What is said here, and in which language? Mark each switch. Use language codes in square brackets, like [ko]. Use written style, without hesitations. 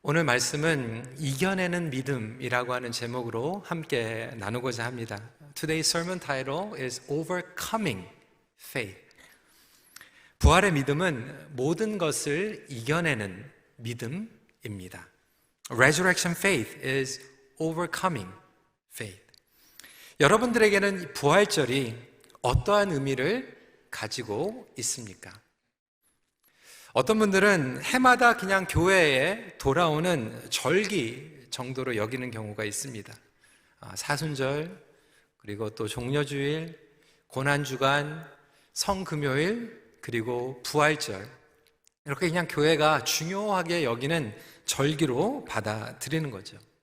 [ko] 오늘 말씀은 이겨내는 믿음이라고 하는 제목으로 함께 나누고자 합니다. [en] Today's sermon title is Overcoming Faith. [ko] 부활의 믿음은 모든 것을 이겨내는 믿음입니다. [en] Resurrection faith is overcoming faith. [ko] 여러분들에게는 부활절이 어떠한 의미를 가지고 있습니까? 어떤 분들은 해마다 그냥 교회에 돌아오는 절기 정도로 여기는 경우가 있습니다. 사순절, 그리고 또 종려주일, 고난주간, 성금요일, 그리고 부활절, 이렇게 그냥 교회가 중요하게 여기는 절기로 받아들이는 거죠.